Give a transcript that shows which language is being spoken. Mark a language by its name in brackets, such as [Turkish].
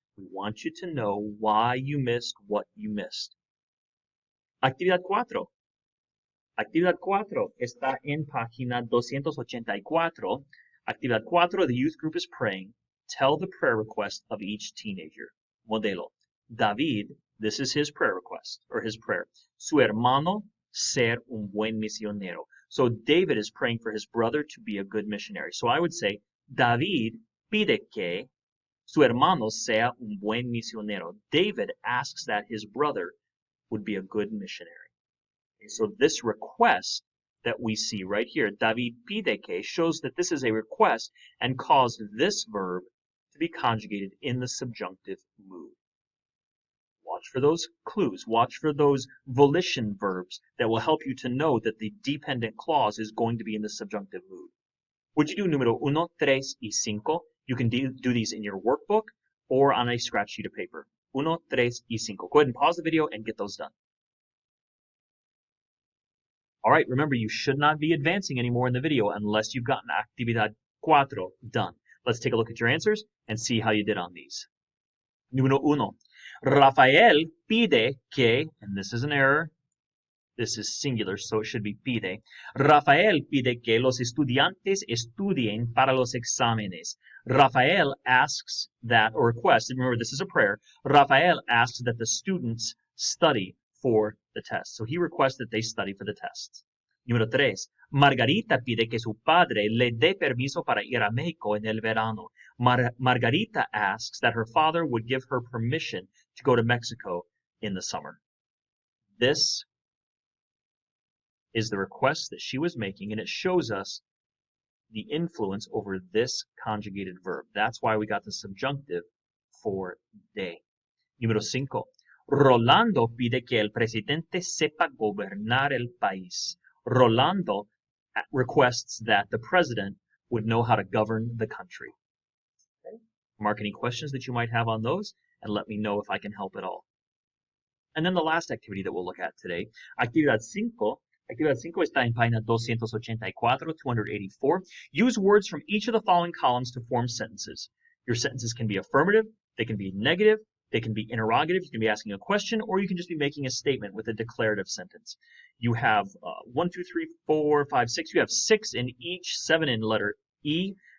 [English] We want you to know why you missed what you missed. [Spanish] Actividad 4. Actividad 4 está en página 284. [English] Actividad 4, the youth group is praying. Tell the prayer request of each teenager. Modelo. David, this is his prayer request, or his prayer. [Spanish] Su hermano, ser un buen misionero. [English] So David is praying for his brother to be a good missionary. So I would say, [Spanish] David pide que su hermano sea un buen misionero. [English] David asks that his brother would be a good missionary. Okay, so this request that we see right here, [Spanish] David pide que, [English] shows that this is a request and caused this verb to be conjugated in the subjunctive mood. Watch for those clues. Watch for those volition verbs that will help you to know that the dependent clause is going to be in the subjunctive mood. Would you do [Spanish] número 1, 3, y 5? [English] You can do these in your workbook or on a scratch sheet of paper. 1, 3, y 5. Go ahead and pause the video and get those done. All right, remember, you should not be advancing anymore in the video unless you've gotten Actividad 4 done. Let's take a look at your answers and see how you did on these. [Spanish] Número 1. Rafael pide que, [English] and this is an error, this is singular, so it should be pide. [Spanish] Rafael pide que los estudiantes estudien para los exámenes. [English] Rafael asks that, or requests, remember this is a prayer, Rafael asks that the students study for the test. So he requests that they study for the tests. [Spanish] Número 3. Margarita pide que su padre le dé permiso para ir a México en el verano. [English] Margarita asks that her father would give her permission to go to Mexico in the summer. This is the request that she was making, and it shows us the influence over this conjugated verb. That's why we got the subjunctive for de. [Spanish] Número 5. Rolando pide que el presidente sepa gobernar el país. [English] Rolando requests that the president would know how to govern the country. Okay? Mark any questions that you might have on those and let me know if I can help at all. And then the last activity that we'll look at today, Actividad 5. [Spanish] Actividad 5 está en página 284, 284. [English] Use words from each of the following columns to form sentences. Your sentences can be affirmative, they can be negative, they can be interrogative, you can be asking a question, or you can just be making a statement with a declarative sentence. You have 1, 2, 3, 4, 5, 6. You have 6 in each, 7 in letter E.